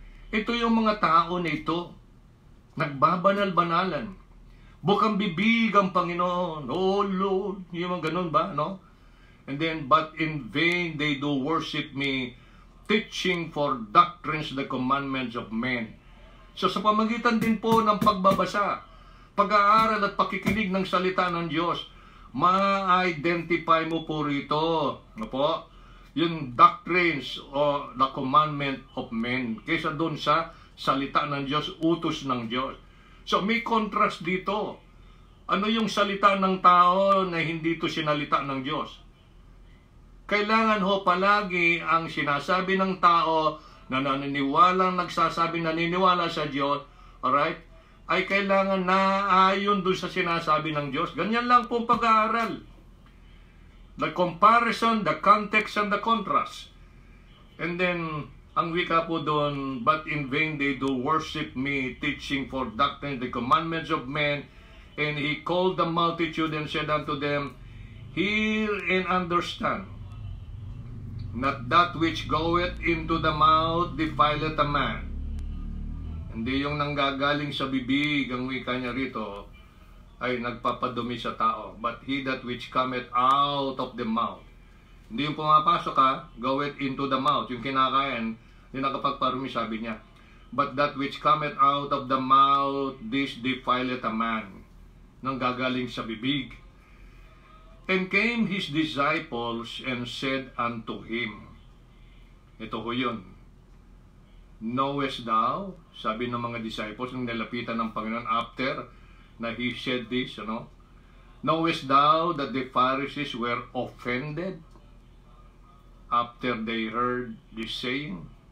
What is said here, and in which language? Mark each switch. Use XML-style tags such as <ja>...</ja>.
<tl>Ito yung mga tao na ito, nagbabanal-banalan. Bukang bibig ang Panginoon. Oh Lord, yung mga ganun ba, no?</tl> <en>And then, but in vain they do worship me, teaching for doctrines the commandments of men.</en> <tl>So sa pamagitan din po ng pagbabasa, pag-aaral at pakikinig ng salita ng Diyos, ma-identify mo po rito, no po, yung doctrines o</tl> <en>the commandment of men,</en> <tl>kaysa doon sa salita ng Diyos, utos ng Diyos. So may contrast dito. Ano yung salita ng tao na hindi ito sinalita ng Diyos? Kailangan ho palagi ang sinasabi ng tao na naniniwala sa Diyos, alright, ay kailangan na ayon doon sa sinasabi ng Diyos. Ganyan lang po pag-aaral.</tl> <en>The comparison, the context, and the contrast. And then,</en> <tl>ang wika po doon,</tl> <en>but in vain they do worship me, teaching for doctrine the commandments of men. And he called the multitude and said unto them, hear and understand. Not that which goeth into the mouth defileth a man.</en> <tl>Hindi yung nanggagaling sa bibig, ang wika niya rito, ay nagpapadumi sa tao.</tl> <en>But he that which cometh out of the mouth.</en> <tl>Hindi yung pumapasok</tl> <en>goeth into the mouth.</en> <tl>Yung kinakain, yung nakapagparumi, sabi niya.</tl> <en>But that which cometh out of the mouth, this defileth a man.</en> <tl>Nanggagaling sa bibig.</tl> <en>And came his disciples and said unto him,</en> <tl>ito ho yun,</tl> <en>knowest thou,</en> <tl>sabi ng mga disciples, nung nalapitan ng Panginoon after na</tl> <en>he said this, knowest thou that the Pharisees were offended after they heard this saying?</en>